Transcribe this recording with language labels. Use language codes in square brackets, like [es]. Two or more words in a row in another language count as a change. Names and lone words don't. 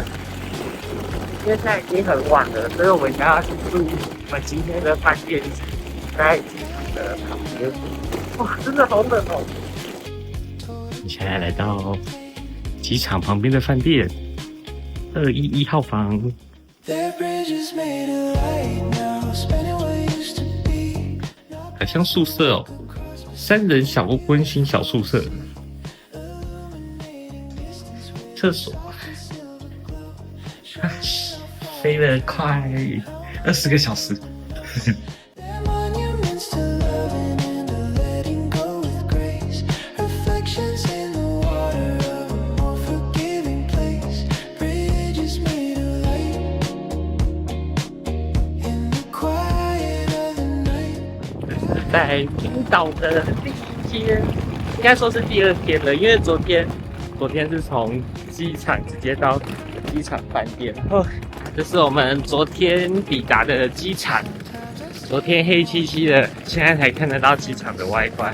[zh] 因为现在已经很晚了，所以我们想要去住我們今天的飯店，在機場的旁邊。哇，真的好冷哦！你現在來到機場旁邊的飯店211號房。很像宿舍哦，3人小溫馨小宿舍。廁所，飛了快20個小時， [en] They're monuments to loving and to letting go with grace. Reflections in the water of a more forgiving place. Bridges made of light in the quiet of the night. [zh] 这是在冰島的第一天，應該說是第二天了，因為昨天是從機場直接到機場飯店，然後這是我們昨天抵達的機場。昨天黑漆漆的，現在才看得到機場的外觀。